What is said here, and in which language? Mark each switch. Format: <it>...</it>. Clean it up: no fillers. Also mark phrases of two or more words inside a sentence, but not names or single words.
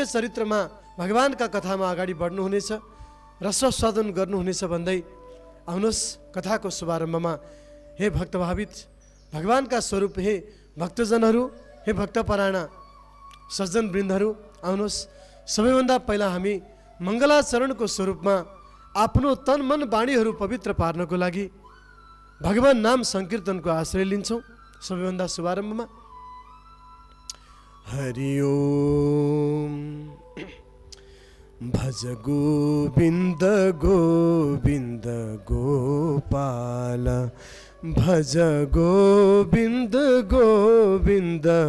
<ne>चरित्रमा भगवानका कथामा अगाडि बढ्नुहुनेछ, रसस्वादन गर्नुहुनेछ भन्दै आउनुहोस् कथाको शुभारम्भमा हे भक्तभावित भगवानका स्वरूप हे भक्तजनहरू, हे भक्तपरायण सज्जन वृन्दहरू, आउनुहोस् सबैभन्दा पहिला हामी मङ्गलाचरणको स्वरूपमा आफ्नो तन मन वाणीहरू पवित्र पार्नको लागि भगवान नाम संकीर्तनको आश्रय लिन्छौँ। सबैभन्दा शुभारम्भमा</ne> <sa>हरि ओम। भज गोविन्द गोविन्द गोपाल, भज गोविन्द गोविन्द</sa>